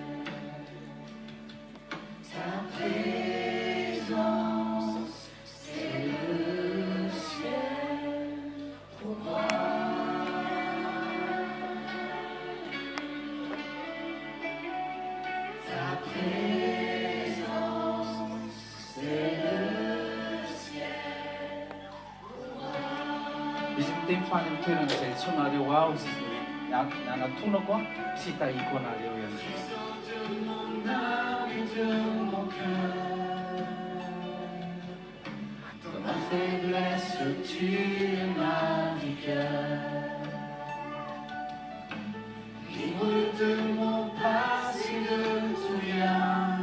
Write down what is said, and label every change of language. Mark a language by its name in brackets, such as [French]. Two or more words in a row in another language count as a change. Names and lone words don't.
[French] Ta présence, c'est le ciel pour moi. Ta présence, c'est le ciel pour moi. [Malagasy] Izy miteny fany amin'ny toerana izay itsonareo ao izy nanatonako sy hitahiko anareo ihany. [French] Dans ma faiblesse, tu es ma vigueur. Libre de mon passé, de tout rien.